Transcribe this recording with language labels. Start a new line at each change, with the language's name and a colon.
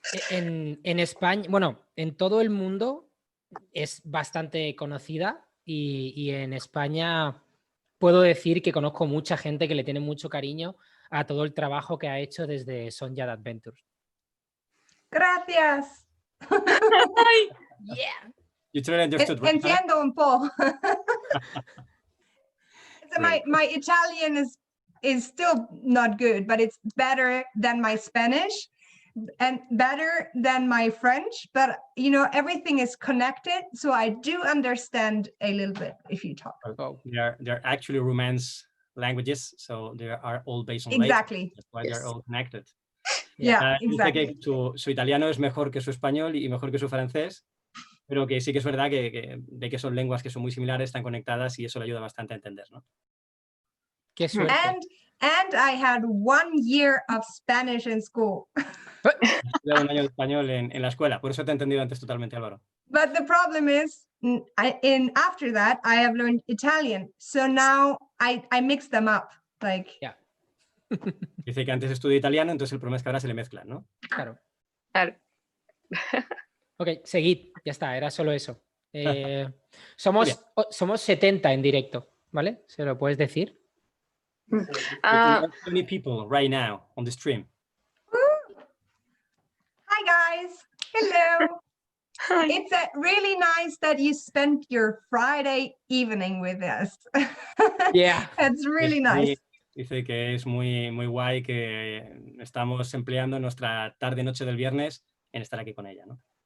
Spanish: En España, bueno, en todo el mundo es bastante conocida y en España puedo decir que conozco mucha gente que le tiene mucho cariño a todo el trabajo que ha hecho desde Sonjas Adventures. Gracias.
English: Yeah. You totally understood, right?
Spanish: Entiendo un poco.
English: So my Italian is still not good, but it's better than my Spanish and better than my French. But you know, everything is connected, so I do understand a little bit if you talk. Oh. They're actually Romance languages, so they are all based on Exactly. language. That's why they're all connected. Yeah,
Spanish: Dice
English: exactly.
Spanish: que su italiano es mejor que su español y mejor que su francés, pero que sí que es verdad de que son lenguas que son muy similares, están conectadas y eso le ayuda bastante a entender, ¿no? Qué suerte.
English: And I had 1 year of Spanish in school.
Spanish: Llevo un año de español en la escuela, por eso te he entendido antes totalmente, Álvaro.
English: But the problem is, after that, I have learned Italian. So now I mix them up. Like, Yeah.
Spanish: Dice que antes estudió italiano, entonces el problema es que ahora se le mezclan, ¿no? Claro. Claro. Ok, seguid, ya está, era solo eso. Somos 70 en directo, ¿vale? ¿Se lo puedes decir?
English: We have 20 people right now on the stream. hi guys, hello. It's really nice that you spent your Friday evening with us. Yeah. It's really nice.
Spanish: Dice que es muy, muy guay que estamos empleando nuestra tarde-noche del viernes en estar aquí con ella, ¿no?